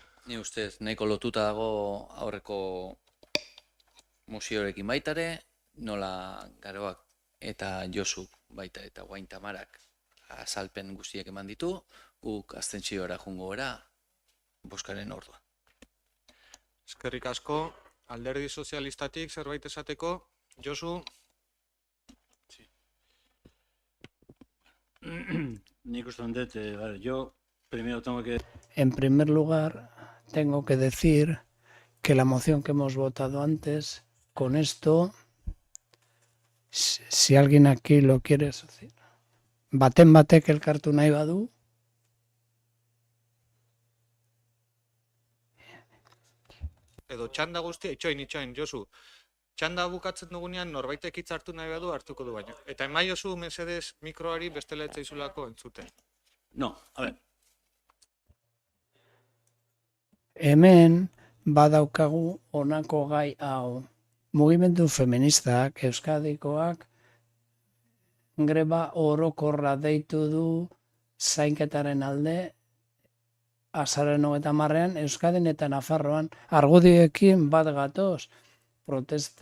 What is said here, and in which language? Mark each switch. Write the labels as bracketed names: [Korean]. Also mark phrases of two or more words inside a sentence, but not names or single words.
[Basque] Ni ustez, nahiko lotuta dago aurreko mozioarekin baitare, nola Garoak eta Josuk baita eta guain Tamarak azalpen guztiak eman ditu, guk abstentziora joango gara bozkaren orduan. Eskerrik asko, Alderdi Sozialistatik zerbait esateko, Josu? Nik uste dut, [Spanish] yo primero tengo que... En primer lugar, tengo que decir que la moción que hemos votado antes, con esto, si alguien aquí lo quiere decir, [Basque] baten batek elkartu nahi badu, edo txanda guztia, itxoin, Josu. Txanda bukatzen dugunean norbaitek hitz hartu nahi badu hartuko du baino. Eta emaiozu mesedez mikroari bestela ez zaizulako entzuten. [Spanish] No, a ver. [Basque] hemen badaukagu honako gai hau. Mugimendu feministak, Euskadikoak, greba orokorra deitu du zainketaren alde, azaroaren 30ean Euskadin eta Nafarroan argudioekin bat gatoz.